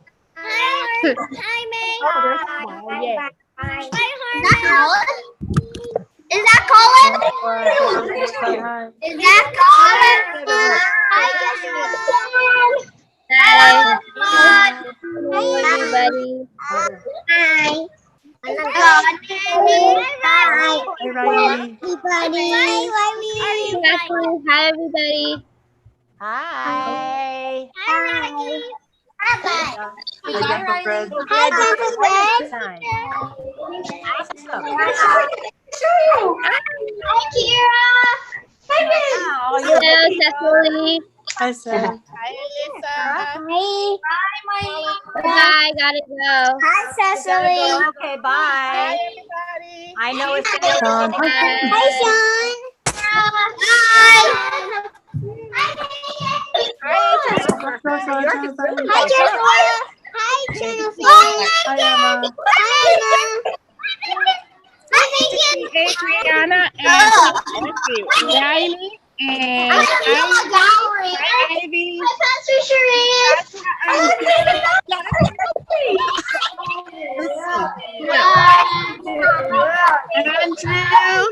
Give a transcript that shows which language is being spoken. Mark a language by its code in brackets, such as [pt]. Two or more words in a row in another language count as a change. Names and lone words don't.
[en] Hi, May. Oh, there's a smile, yay. Is that Colin? Is that Colin? Hi, everybody. Hi. Hi, everybody. Hi, everybody. Hi. Hi. Hi, Fred. Hi, Kira. Hello, Cecily. Hi, Sam. Hi, Alyssa. Hi. Bye. Gotta go. Hi, Cecily. Okay, bye. Hi, everybody. I know it's Sean. Hi, Sean. Hi. Hi, Jennifer. Hi, Jennifer. Hi, Jennifer. Hi, Emma. Hi, Emma. Adriana and let's see, Riley and Ivy. Pastor Sharif. Andrew.